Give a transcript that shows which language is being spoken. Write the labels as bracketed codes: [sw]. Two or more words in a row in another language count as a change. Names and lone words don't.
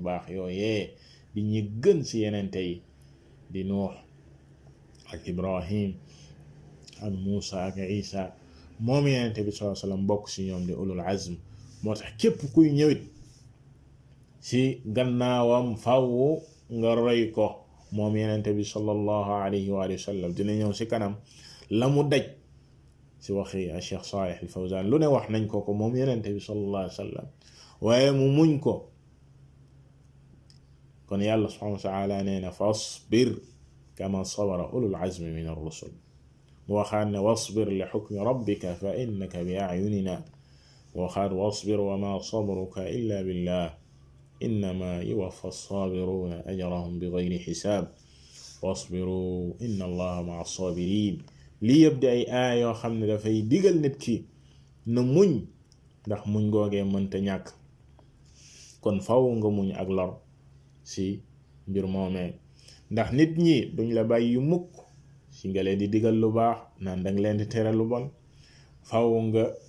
[wo] baax yooyee di ñi gën ci yenente yi di Nuux ak Ibrahim ak Muusa ak Isa moom yenente bi [ar] صلى الله عليه وسلم [wo] bokk ci ñoom di [ar] أولو العزم [wo] moo tax képp kuy ñëwit ci gannaawam faw nga roy ko moom yenente bi [ar] صلى الله عليه وسلم [wo] dina ñëw ci kanam la mu daj ci waxi Cheikh Salih al Fawzan lu ne wax nañ ko moom yenente bi [ar] صلى الله عليه وسلم [wo] waaye mu muñ ko kon yàlla [ar] سبحانه وتعالى [wo] nee na [ar] فاصبر كما صبر أولو العزم من الرسل [wo] mu waxaat ne [ar] واصبر لحكم ربك فإنك بأعيننا waxaat واصبر وما صبرك إلا بالله إنما يوفى الصابرون أجرهم بغير حساب واصبروا إن الله مع الصابرين [wo] lii yëpp di ay aaya yoo xam ne dafay digal nit ki na muñ ndax muñ googee mënta ñàkk kon faw nga muñ ak lor ci mbir moomee ndax nit ñi duñ la bàyyi yu mukk ci nga leen di digal lu baax naan danga leen di tere lu bon faw nga